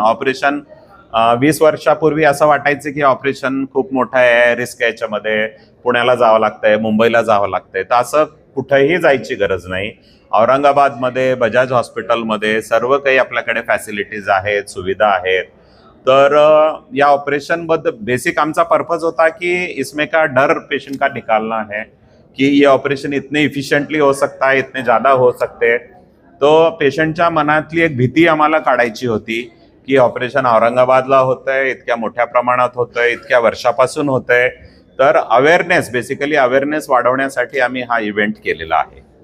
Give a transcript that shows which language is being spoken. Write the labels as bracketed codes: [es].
[mr] Operation 20 वर्षापूर्वी असं वाटायचं की ऑपरेशन खूप मोठं आहे, रिस्क आहे, याच्यामध्ये पुण्याला जावं लागतंय, मुंबईला जावं लागतंय, तर असं कुठेही जायची गरज नाही। औरंगाबादमध्ये बजाज हॉस्पिटलमध्ये सर्व काही आपल्याकडे फॅसिलिटीज आहेत, सुविधा आहेत। तर या ऑपरेशन बद्दल बेसिक आमचा पर्पज होता [hi] कि इसमें का डर पेशेंट का निकालना है कि ये ऑपरेशन इतने इफिशिएंटली हो सकता है, इतने ज्यादा हो सकते। [mr] तो पेशंटच्या मनातली एक भीती आम्हाला काढायची होती की ऑपरेशन औरंगाबादला होतंय, इतक्या मोठ्या प्रमाणात होतंय, इतक्या वर्षापासून होतंय। तर अवेअरनेस, बेसिकली अवेअरनेस वाढवण्यासाठी आम्ही हा इव्हेंट केलेला आहे।